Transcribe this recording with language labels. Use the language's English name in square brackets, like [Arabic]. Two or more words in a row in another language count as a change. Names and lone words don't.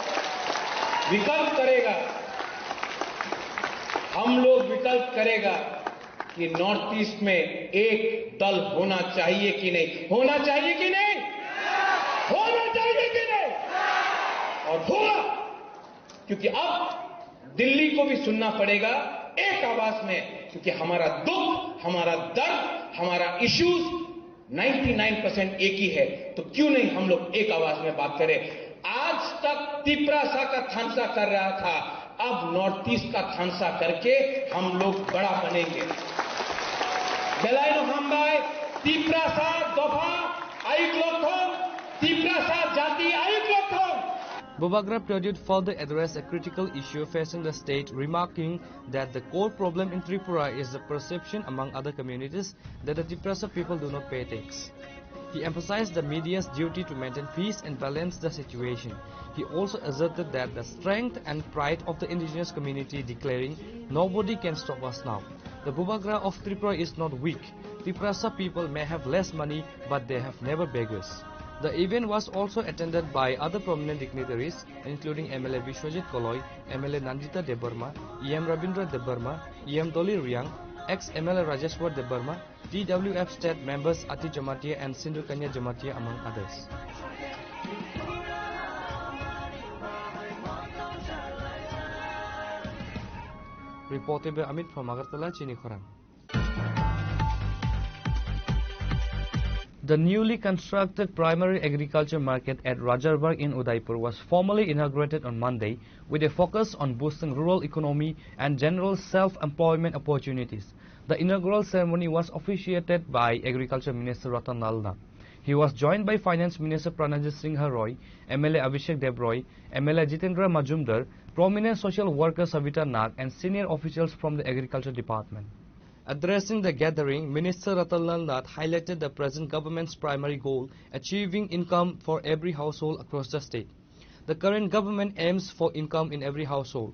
[Hindi] विकल्प करेगा कि नॉर्थ ईस्ट में एक दल होना चाहिए कि नहीं, होना चाहिए कि नहीं, होना चाहिए कि नहीं, और होगा, क्योंकि अब दिल्ली को भी सुनना पड़ेगा एक आवाज में, क्योंकि हमारा दुख, हमारा दर्द, हमारा इश्यूज 99% एक ही है। तो क्यों नहीं हम लोग एक आवाज में बात करें। आज तक तिप्रासा का थानसा कर रहा था, अब नॉर्थ ईस्ट का थानसा करके हम लोग बड़ा बनेंगे। [Kok Borok] बेलायनो हामबाय तिप्रासा दफा आयुक्लोथम, तिप्रासा जाति आयुक्लोथम। [English] Boubagra Pradyut further addressed a critical issue facing the state, remarking that the core problem in Tripura is the perception among other communities that the Tiprasa people do not pay tax. He emphasized the media's duty to maintain peace and balance the situation. He also asserted that the strength and pride of the indigenous community, declaring, "Nobody can stop us now." The Boubagra of Tripura is not weak. Tiprasa people may have less money, but they have never beggars. The event was also attended by other prominent dignitaries, including MLA Vishwajit Koloy, MLA Nandita Debarma, EM Rabindra Debarma, EM Doli Riang, ex-MLA Rajeshwar Debarma, TWF state members Ati Jamatia and Sindhu Kanya Jamatia, among others. Reported by Amit from Agartala, Chini Khorang. The newly constructed primary agriculture market at Rajarbarg in Udaipur was formally inaugurated on Monday with a focus on boosting rural economy and general self-employment opportunities. The inaugural ceremony was officiated by Agriculture Minister Ratan Lal Nath. He was joined by Finance Minister Pranajit Singh Roy, MLA Abhishek Debroy, MLA Jitendra Majumdar, prominent social worker Savita Nag, and senior officials from the Agriculture Department. Addressing the gathering, Minister Ratan Lal Nath highlighted the present government's primary goal, achieving income for every household across the state. The current government aims for income in every household.